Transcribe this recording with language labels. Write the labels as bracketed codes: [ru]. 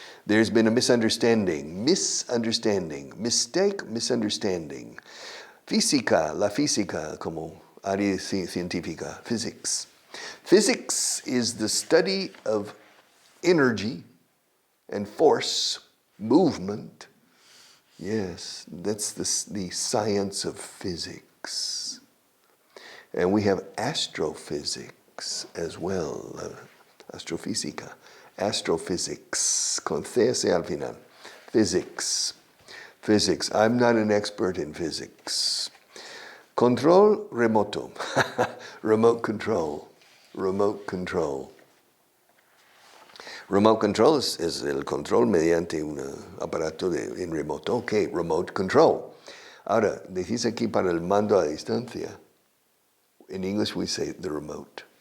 [en] There's been a misunderstanding. Misunderstanding. Mistake, misunderstanding. [es] Física, la física como área científica. [en] Physics. Physics is the study of energy and force, movement. Yes, that's the science of physics. And we have astrophysics as well. Astrofísica. Astrophysics, [es] con CS al final. [en] Physics. Physics. I'm not an expert in physics. [es] Control remoto. [en] Remote control. Remote control. Remote control [es] es el control mediante un aparato en remoto. [en] Ok, remote control. [es] Ahora, decís aquí para el mando a distancia. [en] In English we say the remote.